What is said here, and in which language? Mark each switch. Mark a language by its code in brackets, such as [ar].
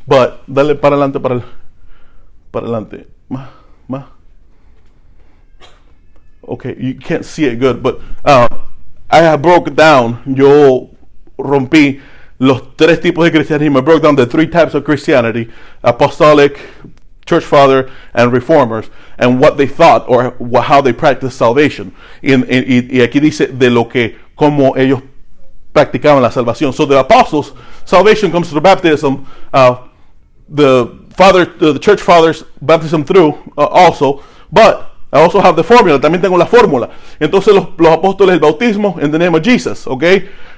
[es] But dale para adelante, para adelante. Más. [en] Okay, you can't see it good, but I have broken down. [es] Yo rompí los tres tipos de cristianismo. [en] I broke down the three types of Christianity: apostolic, church father, and reformers, and what they thought or how they practiced salvation. [es] Y aquí dice de lo que como ellos practicaban la salvación. [en] So the apostles, salvation comes through baptism. The church fathers, baptism through also. But I also have the formula. [es] También tengo la fórmula. Entonces los apóstoles, el bautismo [en] in the name of Jesus, okay.